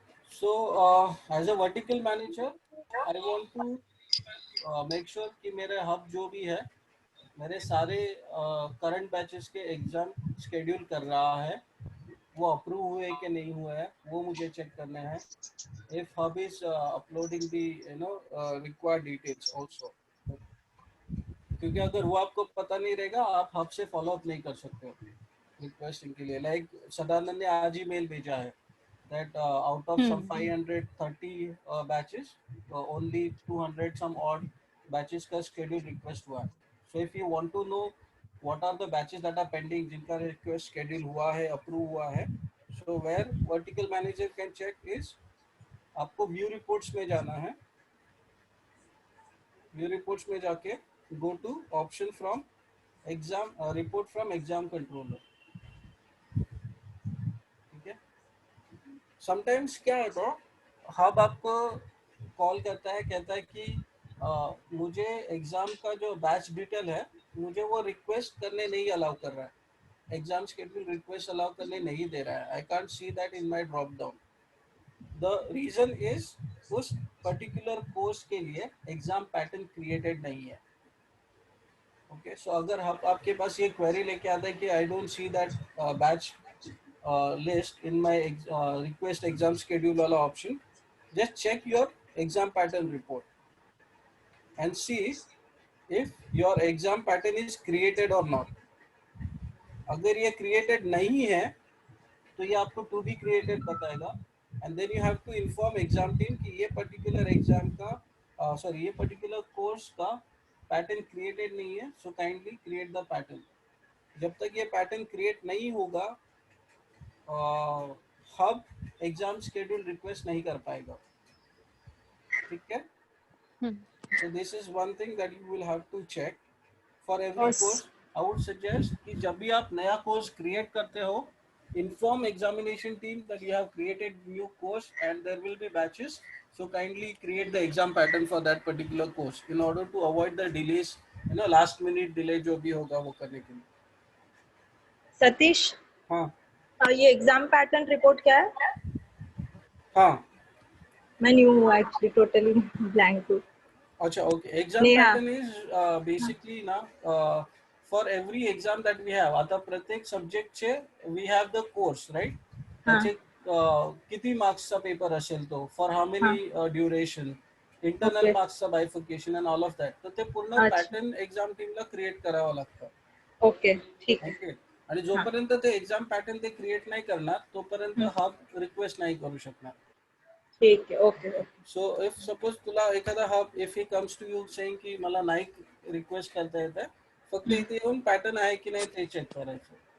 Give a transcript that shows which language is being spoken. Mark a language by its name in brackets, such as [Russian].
[English] So as a vertical manager, I want to make sure [Hindi] कि मेरे hub जो भी है, मेरे सारे current batches के exam schedule कर रहा है, वो approve हुए कि नहीं हुए हैं, वो मुझे check करना है. [English] If hub is uploading the required details also. [Hindi] क्योंकि अगर वो आपको पता नहीं रहेगा, आप हब से फॉलो अप नहीं कर सकते हो रिक्वेस्टिंग के लिए. लाइक सदानंद ने आज ही मेल भेजा है [English] that out of some 530 batches, only 200 some odd batches [Hindi] का schedule request हुआ है. [English] So if you want to know what are the batches that are pending [Hindi] जिनका request schedule हुआ है, [English] approve हुआ है, so where vertical manager can check is [Hindi] आपको view reports में जाना है. [English] View reports में जाके go to option from exam report from exam controller. [Hindi] ठीक है? Sometimes क्या होता है, हब आपको कॉल करता है, कहता है कि मुझे एग्जाम का जो बैच डिटेल है, मुझे वो रिक्वेस्ट करने नहीं अलाउ कर रहा है. एग्जाम शेड्यूल रिक्वेस्ट अलाउ करने नहीं दे रहा है. [English] I can't see that in my drop down. The reason is [Hindi] उस पर्टिकुलर कोर्स के लिए एग्जाम पैटर्न क्रिएटेड नहीं है. ओके, सो अगर आपके पास ये क्वेरी लेके आता है कि [English] I don't see that batch list in my request exam schedule वाला option, just check your exam pattern report and see if your exam pattern is created or not. [Hindi] अगर ये created नहीं है तो ये आपको to be created बताएगा, [English] and then you have to inform exam team [Hindi] कि ये particular exam का ये particular course का pattern created नहीं है, [English] so kindly create the pattern. [Hindi] जब तक ये pattern create नहीं होगा, हब एग्जाम शेड्यूल रिक्वेस्ट नहीं कर पाएगा. ठीक है? [English] So this is one thing that you will have to check for every course. [Hindi] I would suggest कि जब भी आप नया कोर्स क्रिएट करते हो, [English] inform examination team that you have created new course and there will be batches, so kindly create the exam pattern for that particular course in order to avoid the delays, last minute delay [Hindi] जो भी होगा वो करने के लिए. सतीश, हाँ ये exam pattern report क्या है? हाँ मैं न्यू हूँ एक्चुअली, टोटली ब्लैंक हूँ. अच्छा, okay. Exam Neha. [English] pattern is basically ना for every exam that we have, [Marathi] आता प्रत्येक subject चे [English] we have the course, right? [Marathi] त्याचे किती मार्क्सचा पेपर असेल तो, [English] for how many duration, [Marathi] internal मार्क्सचा bifurcation and all of that. तर ते पूर्ण पॅटर्न एक्झाम टीमला क्रिएट करावं लागतं. ओके, ठीक आहे. ओके. आणि जोपर्यंत ते एक्झाम पॅटर्न ते क्रिएट नाही करणार तोपर्यंत हब रिक्वेस्ट नाही करू शकणार. ठीक आहे. ओके. सो इफ सपोज तुला एखादा hub [English] if he comes to you saying [Marathi] की मला नाही रिक्वेस्ट करता येतं, फक्त इथे येऊन पॅटर्न आहे की नाही ते चेक करायचं.